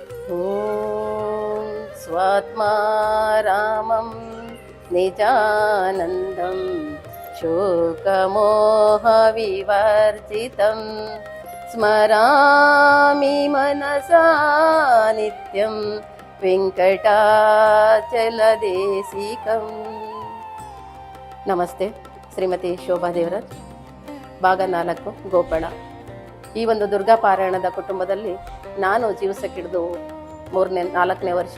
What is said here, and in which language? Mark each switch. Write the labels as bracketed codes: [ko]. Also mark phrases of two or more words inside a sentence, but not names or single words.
[sa] ॐ स्वात्मा रामं निजानन्दं शोकमोहविवर्जितं स्मरामि मनसा नित्यं ವೆಂಕಟಾಚಲದೇಶಿಕಂ. [kn] ನಮಸ್ತೆ. ಶ್ರೀಮತಿ ಶೋಭಾ ದೇವರಾಜ್, ಭಾಗ 4, ಗೋಪಾಳ. ಈ ಒಂದು ದುರ್ಗಾ ಪಾರಾಯಣದ ಕುಟುಂಬದಲ್ಲಿ ನಾನು ಜೀವಿಸಕ್ಕಿಡಿದು 4ನೇ ವರ್ಷ.